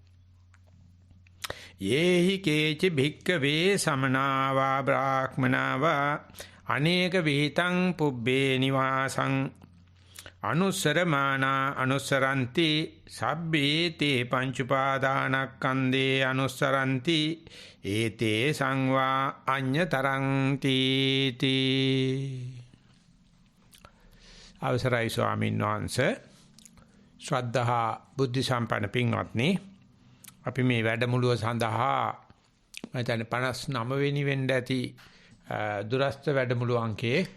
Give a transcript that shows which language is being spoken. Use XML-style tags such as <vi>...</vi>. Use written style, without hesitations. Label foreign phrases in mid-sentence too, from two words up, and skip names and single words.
<pi>යේහි කේච භික්කවේ සමනාවා බ්‍රාහ්මනාවා අනේක විහිතං පුබ්බේ නිවාසං අනුස්සරමානා අනුස්සරಂತಿ සබ්බේ තේ පංචුපාදානක්ඛන්දේ අනුස්සරಂತಿ ඒතේ සංවා අඤ්ඤතරං තීති</pi> <si>අවසරයි ස්වාමීන් වහන්සේ ශ්‍රද්ධා බුද්ධ සම්පන්න පින්වත්නි අපි මේ වැඩමුළුව සඳහා මම හිතන්නේ 59 වෙනි වෙන්න ඇති දුරස්ත වැඩමුළු අංකයේ</si>